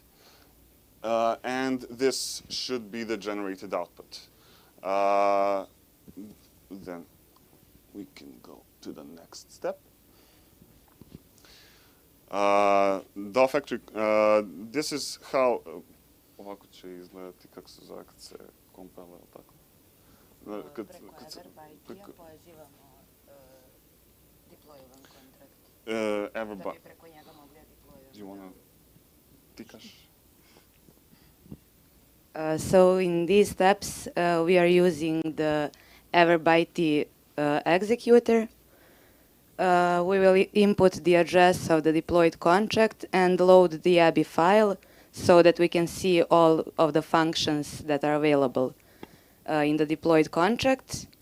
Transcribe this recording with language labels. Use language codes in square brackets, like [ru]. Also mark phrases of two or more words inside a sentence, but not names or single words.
[en] And this should be the generated output. Then we can go to the next step. DaoFactory, this is how, [sr] ovako će izgledati, kako se zove, kad se kompile, tako. [en] Everboy. Do you want to tikaš? So in these steps, we are using the Everboy executor. We will input the address of the deployed contract and load the ABI file so that we can see all of the functions that are available in the deployed contract.